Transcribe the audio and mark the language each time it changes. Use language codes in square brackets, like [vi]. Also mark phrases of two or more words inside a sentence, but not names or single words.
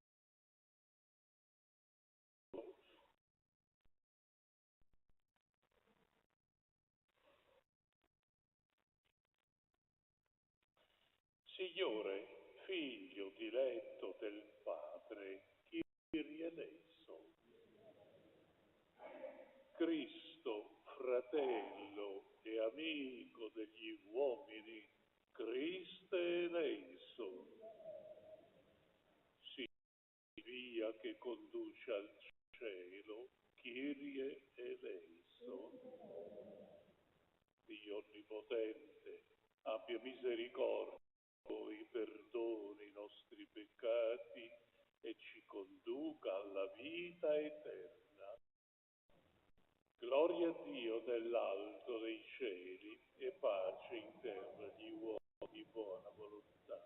[it] Signore, Figlio diletto del Padre, [el] Κύριε ελέησον. [it] Cristo, fratello e amico degli uomini, [el] Χριστέ ελέησον. [it] Sì, via che conduce al cielo, [el] Κύριε ελέησον. [it] Dio onnipotente, abbia misericordia, poi perdoni i nostri peccati e ci conduca alla vita eterna. Gloria a Dio nell'alto dei cieli e pace in terra agli uomini di buona volontà.